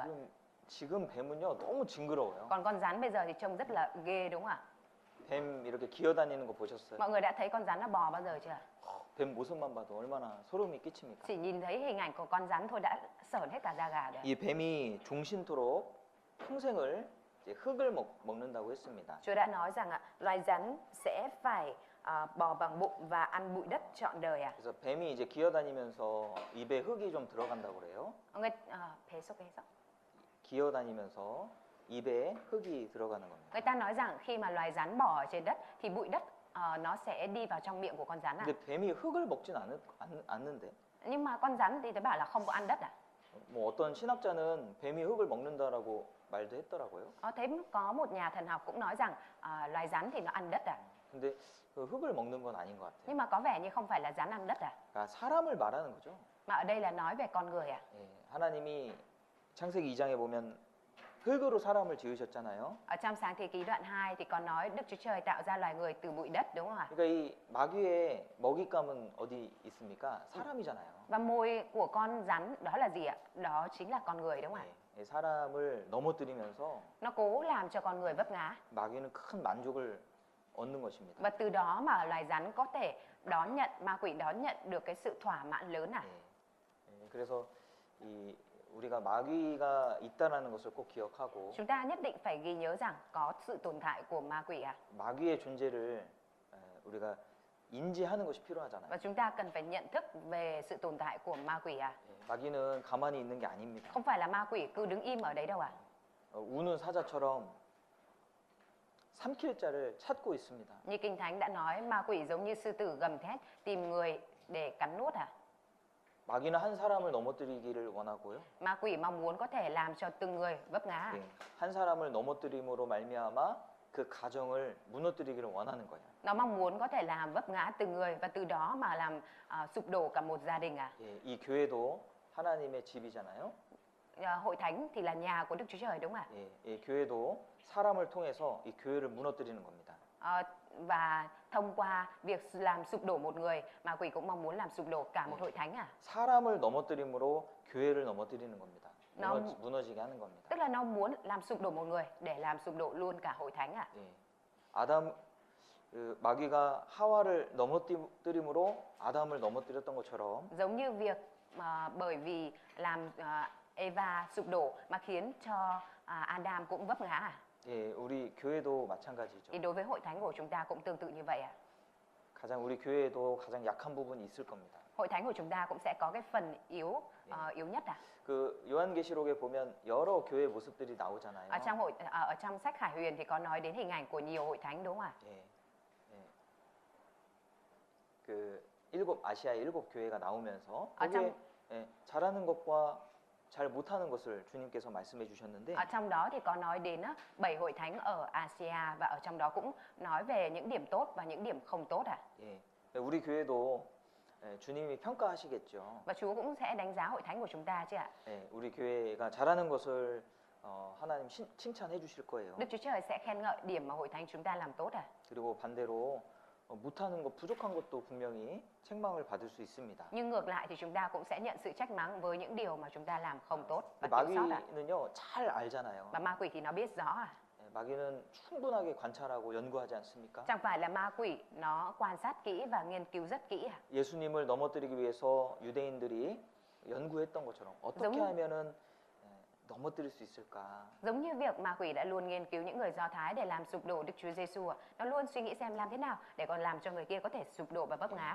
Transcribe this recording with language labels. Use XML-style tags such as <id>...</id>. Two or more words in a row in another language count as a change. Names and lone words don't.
<ko>지금 뱀은요 너무 징그러워요.</ko> <vi>Còn con rắn bây giờ thì trông rất là ghê đúng không ạ?</vi> <ko>뱀 이렇게 기어다니는 거 보셨어요?</ko> <vi>Mọi người đã thấy con rắn nó bò bao giờ chưa?</vi> <ko>뱀 모습만 봐도 얼마나 소름이 끼칩니까?</ko> <vi>Chỉ nhìn thấy hình ảnh của con rắn thôi đã sởn hết cả da gà rồi.</vi> <ko>이 뱀이 종신토록 평생을 이제 흙을 먹는다고 했습니다.</ko> <vi>Chúa đã nói rằng loài rắn sẽ phải bò bằng bụng và ăn bụi đất trọn đời à?</vi> <ko>그래서 뱀이 이제 기어다니면서 입에 흙이 좀 들어간다고 그래요. 계속. 기어다니면서 입에 흙이 들어가는 겁니다.</ko> <vi>Người ta nói rằng khi mà loài rắn bò ở trên đất thì bụi đất nó sẽ đi vào trong miệng của con rắn à?</vi> <ko>근데 뱀이 흙을 먹진 않는데.</ko> <vi>Nhưng mà con rắn thì tôi bảo là không có ăn đất à?</vi> <ko>뭐 어떤 신학자는 뱀이 흙을 먹는다라고 말도 했더라고요.</ko> <vi>Thế có một nhà thần học cũng nói rằng loài rắn thì nó ăn đất à?</vi> <ko>근데 그 흙을 먹는 건 아닌 것 같아요.</ko> <vi>Nhưng mà có vẻ như không phải là rắn ăn đất à?</vi> <ko>그러니까 사람을 말하는 거죠.</ko> <vi>Mà ở đây là nói về con người à?</vi> <ko>예, 하나님이 창세기 2장에 보면 흙으로 사람을 지으셨잖아요.</ko> <vi>Ở trong Sáng thế ký đoạn 2 thì có nói Đức Chúa Trời tạo ra loài người từ bụi đất đúng không ạ?</vi> <ko>그러니까 이 마귀의 먹잇감은 어디 있습니까? 사람이잖아요.</ko> <vi>Và môi của con rắn đó là gì ạ? Đó chính là con người đúng không ạ?</vi> <ko>예, 사람을 넘어뜨리면서</ko> <vi>Nó cố làm cho con người vấp ngã</vi> <ko>마귀는 큰 만족을 얻는 것입니다.</ko> <vi>và từ đó mà loài rắn có thể đón nhận, ma quỷ đón nhận được cái sự thỏa mãn lớn à?</vi> <ko>그래서 우리가 마귀가 있다라는 것을 꼭 기억하고</ko> <vi>Chúng ta nhất định phải ghi nhớ rằng có sự tồn tại của ma quỷ à?</vi> <ko>마귀의 존재를 우리가 인지하는 것이 필요하잖아요.</ko> <vi>Và chúng ta cần phải nhận thức về sự tồn tại của ma quỷ à?</vi> <ko>마귀는 가만히 있는 게 아닙니다.</ko> <vi>Không phải là ma quỷ cứ đứng im ở đấy đâu à?</vi> <ko>우는 사자처럼 삼킬 자를 찾고 있습니다.</ko> <vi>Như Kinh Thánh đã nói, ma quỷ giống như sư tử gầm thét tìm người để cắn nuốt à?</vi> <ko>마귀는 한 사람을 넘어뜨리기를 원하고요.</ko> <vi>Ma quỷ mong muốn có thể làm cho từng người vấp ngã à?</vi> <ko>예, 한 사람을 넘어뜨림으로 말미암아 그 가정을 무너뜨리기를 원하는 거예요.</ko> <vi>Nó mong muốn có thể làm vấp ngã từng người và từ đó mà làm sụp đổ cả một gia đình à?</vi> <ko>예, 이 교회도 하나님의 집이잖아요.</ko> <vi>Hội thánh thì là nhà của Đức Chúa Trời đúng không ạ?</vi> <ko>예, 이 교회도 사람을 통해서 이 교회를 무너뜨리는 겁니다.</ko> <vi>Và thông qua việc làm sụp đổ một người, ma quỷ cũng mong muốn làm sụp đổ cả một hội thánh à?</vi> <ko>사람을 넘어뜨림으로 교회를 넘어뜨리는 겁니다. 무너지게 하는 겁니다.</ko> <vi>Tức là nó muốn làm sụp đổ một người để làm sụp đổ luôn cả hội thánh à?</vi> <ko>예, 마귀가 하와를 넘어뜨림으로 아담을 넘어뜨렸던 것처럼</ko> <vi>Giống như việc bởi vì làm Eva sụp đổ mà khiến cho Adam cũng vấp ngã à?</vi> <ko>예, 우리 교회도 마찬가지죠.</ko> <vi>Thì đối với hội thánh của chúng ta cũng tương tự như vậy à?</vi> <ko>우리 교회에도 가장 약한 부분이 있을 겁니다.</ko> <vi>Hội thánh của chúng ta cũng sẽ có cái phần yếu nhất à?</vi> <ko>그 요한계시록에 보면 여러 교회 모습들이 나오잖아요.</ko> <vi>Ở trong sách Khải Huyền thì có nói đến hình ảnh của nhiều hội thánh đúng không ạ?</vi> <ko>예, 예. 그 아시아의 7교회가 나오면서 거기에 잘하는 것과 잘 못하는 것을 주님께서 말씀해 주셨는데</ko> <vi>Ở trong đó thì có nói đến 7 hội thánh ở Asia và ở trong đó cũng nói về những điểm tốt và những điểm không tốt à?</vi> <ko>예, 우리 교회도 주님이 평가하시겠죠.</ko> <vi>Và Chúa cũng sẽ đánh giá hội thánh của chúng ta chứ ạ?</vi> <ko>예, 우리 교회가 잘하는 것을 하나님 칭찬해 주실 거예요.</ko> <vi>Đức Chúa Trời sẽ khen ngợi điểm mà hội thánh chúng ta làm tốt à?</vi> <ko>그리고 반대로 못하는 것, 부족한 것도 분명히 책망을 받을 수 있습니다.</ko> <vi>Nhưng ngược lại thì chúng ta cũng sẽ nhận sự trách mắng với những điều mà chúng ta làm không tốt và thiếu sót à?</vi> <ko>마귀는요 잘 알잖아요.</ko> <vi>Và ma quỷ thì nó biết rõ à?</vi> <ko>마귀는 충분하게 관찰하고 연구하지 않습니까?</ko> <vi>Chẳng phải là ma quỷ nó quan sát kỹ và nghiên cứu rất kỹ à?</vi> <ko>예수님을 넘어뜨리기 위해서 유대인들이 연구했던 것처럼 어떻게 하면은 넘어뜨릴 수 있을까?</ko> <vi>Giống như việc ma quỷ đã luôn nghiên cứu những người Do Thái để làm sụp đổ Đức Chúa Giêsu, nó luôn suy nghĩ xem làm thế nào để còn làm cho người kia có thể sụp đổ và vấp ngã.</vi>